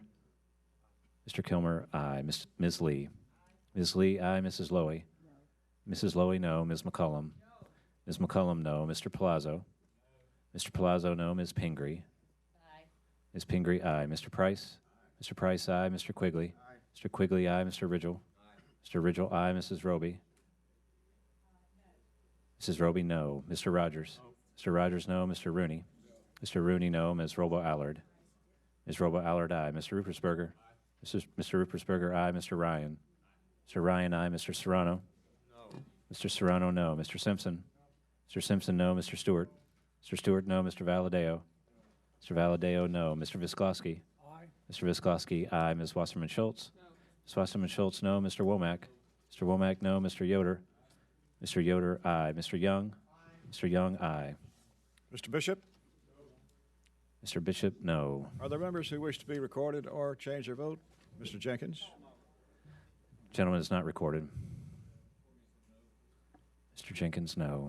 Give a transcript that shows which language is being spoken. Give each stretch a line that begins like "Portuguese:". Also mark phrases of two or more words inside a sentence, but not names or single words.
English: Mr. Kilmer, aye. Ms. Lee. Ms. Lee, aye. Mrs. Lowy. Mrs. Lowy, no. Ms. McCollum. Ms. McCollum, no. Mr. Palazzo. Mr. Palazzo, no. Ms. Pingree. Aye. Ms. Pingree, aye. Mr. Price. Mr. Price, aye. Mr. Quigley. Mr. Quigley, aye. Mr. Ridgel. Mr. Ridgel, aye. Mrs. Roby. Mrs. Roby, no. Mr. Rogers. Mr. Rogers, no. Mr. Rooney. Mr. Rooney, no. Ms. Robo-Allard. Ms. Robo-Allard, aye. Mr. Ruppersberger. Mr. Ruppersberger, aye. Mr. Ryan. Mr. Ryan, aye. Mr. Serrano. No. Mr. Serrano, no. Mr. Simpson. Mr. Simpson, no. Mr. Stewart. Mr. Stewart, no. Mr. Valadeo. Mr. Valadeo, no. Mr. Visklosky. Aye. Mr. Visklosky, aye. Ms. Wasserman Schultz. No. Ms. Wasserman Schultz, no. Mr. Womack. Mr. Womack, no. Mr. Yoder. Mr. Yoder, aye. Mr. Young. Aye. Mr. Young, aye. Mr. Bishop? Mr. Bishop, no. Are there members who wish to be recorded or change their vote? Mr. Jenkins? Gentleman is not recorded. Mr. Jenkins, no.